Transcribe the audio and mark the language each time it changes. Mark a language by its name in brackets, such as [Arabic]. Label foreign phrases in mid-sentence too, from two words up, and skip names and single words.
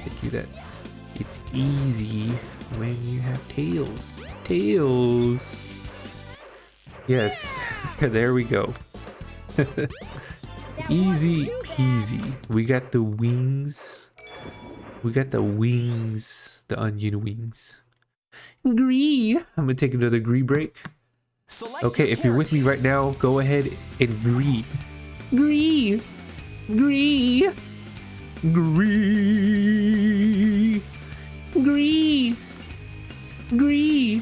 [English] Thank you that it's easy when you have Tails. Tails. Yes, there we go. Easy peasy. We got the wings. We got the wings. The onion wings. Gree. I'm gonna take another gree break. Okay, if you're with me right now, go ahead and gree. Gree. Gree. Gree. Gree. Gree.